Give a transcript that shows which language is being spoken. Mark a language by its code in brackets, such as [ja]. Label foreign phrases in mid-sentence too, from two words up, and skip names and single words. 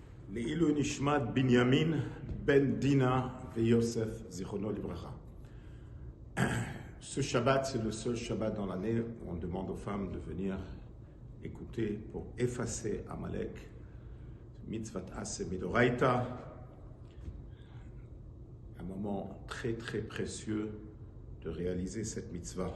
[he] לעילוי נשמת בנימין בן דינה ויוסף זכרונו לברכה. [fr] Ce Shabbat, c'est le seul Shabbat dans l'année où on demande aux femmes de venir écouter pour effacer Amalek, [he] מצוות עשה מדאורייתא, [fr] un moment très très précieux de réaliser cette mitzvah.